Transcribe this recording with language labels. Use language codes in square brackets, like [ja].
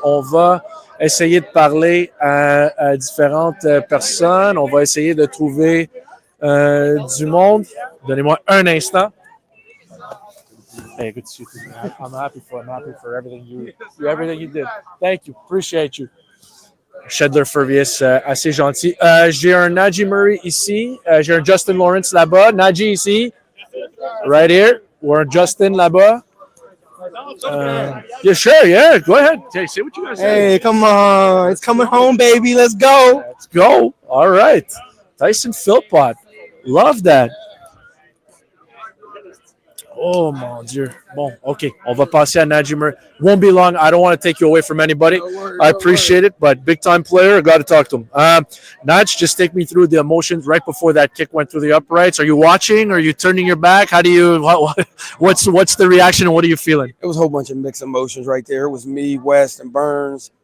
[fr] On va essayer de parler à différentes personnes. On va essayer de trouver du monde. Donnez-moi un instant. [en] Hey, good to see you. I'm happy for everything you did. Thank you. Appreciate you. Shedler Furvius, [fr] assez gentil. J'ai un Najee Murray ici. J'ai un Justin Lawrence là-bas. [en] Najee [fr] ici. [en] Right here. Or Justin [fr] là-bas. [en] Yeah, sure. Yeah, go ahead. Say what you guys say. Hey, come on. It's coming home, baby. Let's go. Let's go. All right. Tyson Philpot. Love that. [fr] Oh, mon Dieu. Bon, OK. On va passer à Najee Murray. [en] Won't be long. I don't want to take you away from anybody. I appreciate it, but big-time player. I got to talk to him. Naj, just take me through the emotions right before that kick went through the uprights. Are you watching? Are you turning your back? How do you – what's the reaction and what are you feeling? It was a whole bunch of mixed emotions right there. It was me, West, and Burns.